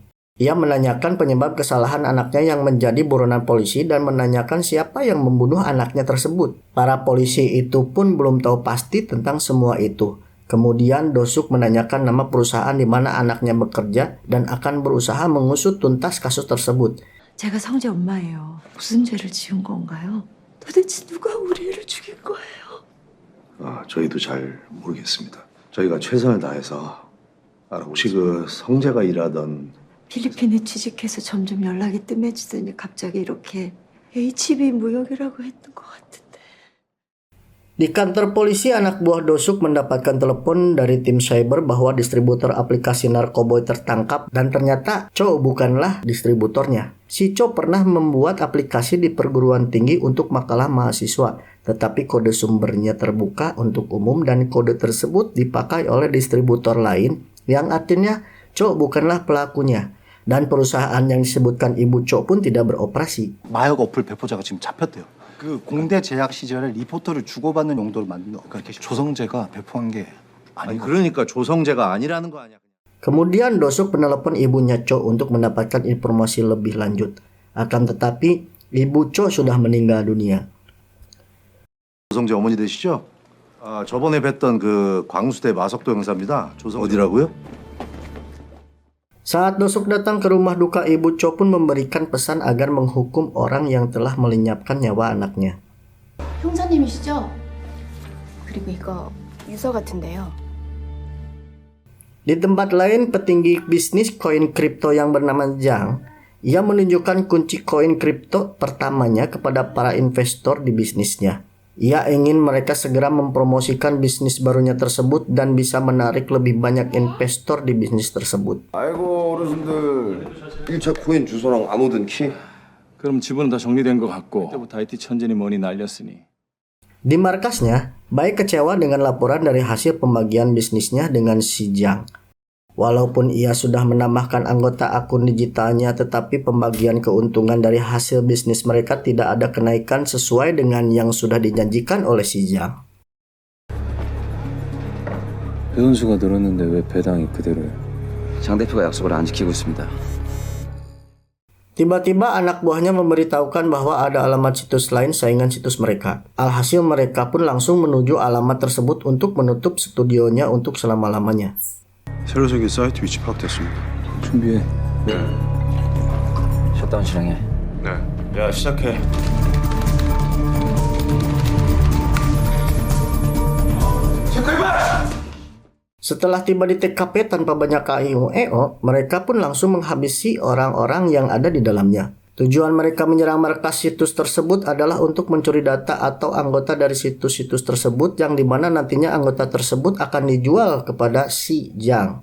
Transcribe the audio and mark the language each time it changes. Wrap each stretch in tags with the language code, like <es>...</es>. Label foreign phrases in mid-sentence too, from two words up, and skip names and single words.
<id>Ia menanyakan penyebab kesalahan anaknya yang menjadi buronan polisi dan menanyakan siapa yang membunuh anaknya tersebut. Para polisi itu pun belum tahu pasti tentang semua itu. Kemudian Do-suk menanyakan nama perusahaan di mana anaknya bekerja dan akan berusaha mengusut tuntas kasus tersebut.</id> <ko>제가 성재 엄마예요. 무슨 죄를 지은 건가요? 도대체 누가 우리 애를 죽인 거예요? 저희도 잘 모르겠습니다. 저희가 최선을 다해서 혹시 그 성재가 일하던 필리핀에 취직해서 점점 연락이 뜸해지더니 갑자기 이렇게 HB 무역이라고 했던 것 같은데.</ko> <id>Di kantor polisi, anak buah Do-suk mendapatkan telepon dari tim cyber bahwa distributor aplikasi narkoboy tertangkap dan ternyata Cho bukanlah distributornya. Si Cho pernah membuat aplikasi di perguruan tinggi untuk makalah mahasiswa, tetapi kode sumbernya terbuka untuk umum dan kode tersebut dipakai oleh distributor lain yang artinya Cho bukanlah pelakunya. Dan perusahaan yang disebutkan ibu Cho pun tidak beroperasi.</id> <ko>마약 어플 배포자가 지금 잡혔대요. 그 공대 재학 시절에 리포터를 주고받는 용도로 만든 그러니까 조성재가 배포한 게 아니고. 그러니까 조성재가 아니라는 거 아니야.</ko> <id>Kemudian Do-suk menelepon ibunya Cho untuk mendapatkan informasi lebih lanjut. Akan tetapi, ibu Cho sudah meninggal dunia.</id> <ko>조성재 어머니 되시죠? 저번에 뵀던 그 광수대 마석도 형사입니다. 어디라고요?</ko> <id>Saat Do-suk datang ke rumah duka, ibu Cho pun memberikan pesan agar menghukum orang yang telah melenyapkan nyawa anaknya.</id> <ko>형사님이시죠? 그리고 이거 유서 같은데요.</ko> <id>Di tempat lain, petinggi bisnis koin kripto yang bernama Zhang, ia menunjukkan kunci koin kripto pertamanya kepada para investor di bisnisnya. Ia ingin mereka segera mempromosikan bisnis barunya tersebut dan bisa menarik lebih banyak investor di bisnis tersebut.</id> <ko>아이고 어르신들 1차 코인 주소랑 안 오던 키? 그럼 지분은 다 정리된 것 같고 그때부터 IT 천진이 뭐니 날렸으니.</ko> <id>Di markasnya, Bai kecewa dengan laporan dari hasil pembagian bisnisnya dengan si Zhang. Walaupun ia sudah menambahkan anggota akun digitalnya, tetapi pembagian keuntungan dari hasil bisnis mereka tidak ada kenaikan sesuai dengan yang sudah dijanjikan oleh si Zhang.</id> <ko>배선수가 늘었는데 왜 배당이 그대로예요? 장 대표가 약속을 안 지키고 있습니다.</ko> <id>Tiba-tiba anak buahnya memberitahukan bahwa ada alamat situs lain saingan situs mereka. Alhasil mereka pun langsung menuju alamat tersebut untuk menutup studionya untuk selama-lamanya.</id> <ko>새로 생긴 사이트 위치 파악됐습니다. 준비해. 네. 셧다운 실행해. 네. 야 시작해.</ko> <id>Setelah tiba di TKP tanpa banyak KIO, mereka pun langsung menghabisi orang-orang yang ada di dalamnya. Tujuan mereka menyerang markas situs tersebut adalah untuk mencuri data atau anggota dari situs-situs tersebut yang dimana nantinya anggota tersebut akan dijual kepada si Zhang.</id>